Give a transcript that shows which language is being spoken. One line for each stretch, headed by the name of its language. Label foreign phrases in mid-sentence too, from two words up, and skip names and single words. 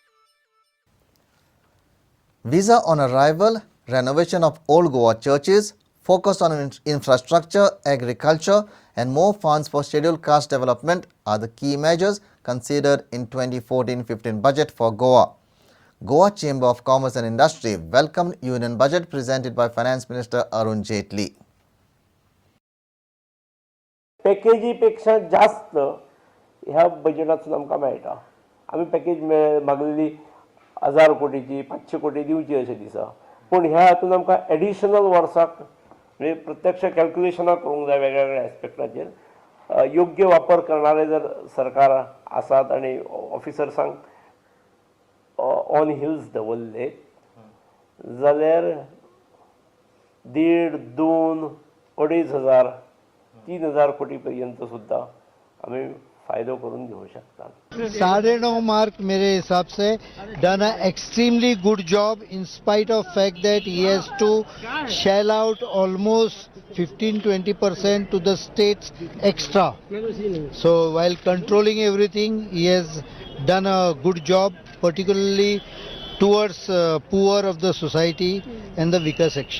English: Visa on arrival, renovation of old Goa churches, focus on infrastructure, agriculture, and more funds for scheduled caste development are the key measures considered in 2014-15 budget for Goa. Goa Chamber of Commerce and Industry welcomed union budget presented by Finance Minister Arun Jaitley.
Konkani: पॅकेजीपेक्षा जास्त ह्या बजेटांतून आमकां मेळटा. आमी पॅकेज मागलेली 1000 कोटीची 500 कोटी दिवची अशें दिसा, पूण ह्या हातून आमकां एडिशनल वर्साक म्हणजे प्रत्यक्ष कॅल्क्युलेशनां करूंक जाय वेगळ्या वेगळ्या एस्पेक्टाचेर. योग्य वापर करणारे जर सरकार आसात आनी ऑफिसर्सांक
English: on heels
Konkani: दवरले जाल्यार 1.5, 2, 2,500, 3,000 कोटी पर्यंत सुद्धा आम्ही फायदो करून घेऊ शकता.
English: 9.5 mark
Hindi: मेरे हिसाब से
English: done an extremely good job in spite of fact that he has to shell out almost 15-20% to the states extra. So while controlling everything, he has done a good job, particularly towards poor of the society and the weaker section.